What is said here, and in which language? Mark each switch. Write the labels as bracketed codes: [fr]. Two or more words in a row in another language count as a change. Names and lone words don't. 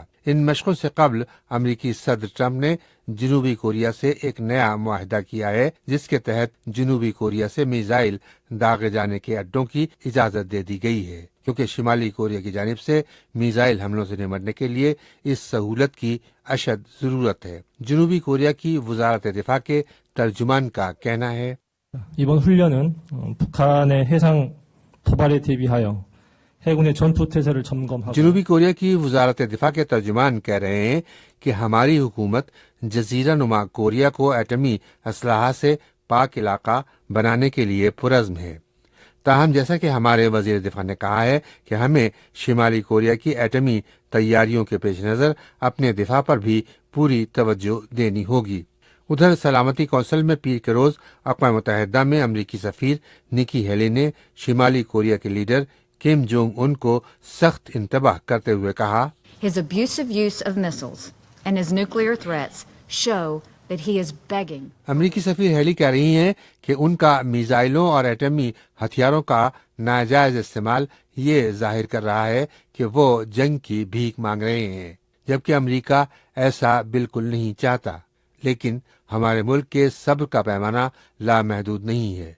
[ur] ان مشقوں سے قبل امریکی صدر ٹرمپ نے جنوبی کوریا سے ایک نیا معاہدہ کیا ہے، جس کے تحت جنوبی کوریا سے میزائل داغے جانے کے اڈوں کی اجازت دے دی گئی ہے، کیونکہ شمالی کوریا کی جانب سے میزائل حملوں سے نمٹنے کے لیے اس سہولت کی اشد ضرورت ہے۔ جنوبی کوریا کی وزارت دفاع کے ترجمان کا کہنا ہے، [ko] 이번 훈련은 북한의 해상 도발에 대비하여 해군의 전투 태세를 점검하고 [ur] جنوبی کوریا کی وزارت دفاع کے ترجمان کہہ رہے ہیں کہ ہماری حکومت جزیرہ نما کوریا کو ایٹمی اسلحہ سے پاک علاقہ بنانے کے لیے پرعزم ہے۔ تاہم جیسا کہ ہمارے وزیر دفاع نے کہا ہے کہ ہمیں شمالی کوریا کی ایٹمی تیاریوں کے پیش نظر اپنے دفاع پر بھی پوری توجہ دینی ہوگی۔ ادھر سلامتی کونسل میں پیر کے روز اقوام متحدہ میں امریکی سفیر نکی ہیلی نے شمالی کوریا کے لیڈر کم جونگ ان کو سخت انتباہ کرتے ہوئے کہا، [en] His abusive use of missiles and his nuclear threats show that he is begging. [ur] امریکی سفیر ہیلی کہہ رہی ہیں کہ ان کا میزائلوں اور ایٹمی ہتھیاروں کا ناجائز استعمال یہ ظاہر کر رہا ہے کہ وہ جنگ کی بھیک مانگ رہے ہیں، جبکہ امریکہ ایسا بالکل نہیں چاہتا۔ لیکن ہمارے ملک کے صبر کا پیمانہ لامحدود نہیں ہے۔